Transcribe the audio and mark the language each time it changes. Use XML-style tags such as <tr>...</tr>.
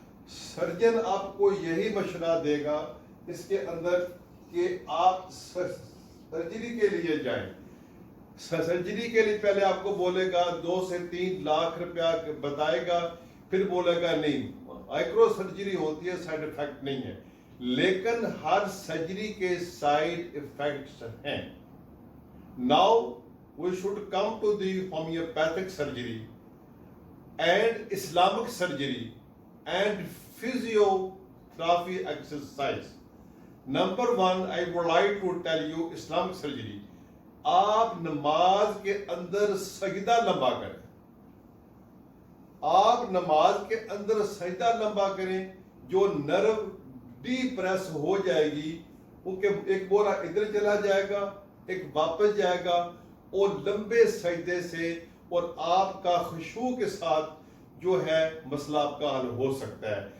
<ur>Surgeon آپ کو یہی مشورہ دے گا اس کے اندر کہ آپ سرجری کے لیے جائیں. سرجری کے لیے پہلے آپ کو بولے گا 2 سے 3 لاکھ روپیہ بتائے گا, پھر بولے گا نہیں مائکرو سرجری ہوتی ہے, سائیڈ افیکٹ نہیں ہے. لیکن ہر سرجری کے سائیڈ افیکٹس ہیں.</ur> <en>Now we should come to the homeopathic surgery and Islamic surgery and physiotherapy exercise. Number 1, I would like to tell you Islamic surgery.</en> <ur>آپ نماز کے اندر سجدہ لمبا کریں. آپ نماز کے اندر سجدہ لمبا کریں, جو نرو ڈی پریس ہو جائے گی, کیونکہ ایک بورا ادھر چلا جائے گا, ایک واپس جائے گا, اور لمبے سجدے سے اور آپ کا خشوع کے ساتھ جو ہے مسئلہ آپ کا حل ہو سکتا ہے.</ur>